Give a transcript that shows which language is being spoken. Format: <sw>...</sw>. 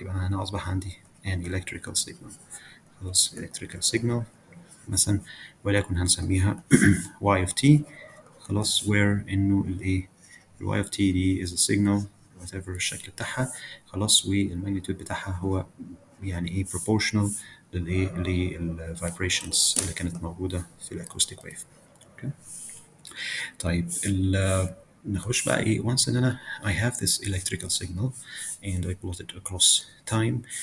<ar>يبقى أنا هنا أصبح عندي</ar> <en>an electrical signal.</en> <ar>خلاص electrical signal مثلا وليكن هنسميها y of t.</ar> <en>خلاص where</en> <ar>إنه الإيه ال</ar> <en>y of t دي is a signal whatever</en> <ar>الشكل بتاعها. خلاص والماجنتيود بتاعها هو يعني ايه proportional للايه للفايبريشنز اللي كانت موجوده في الاكوستيك ويف. اوكي طيب نخش بقى ايه</ar> <en>once ان انا I have this electrical signal and I plot it across time.</en>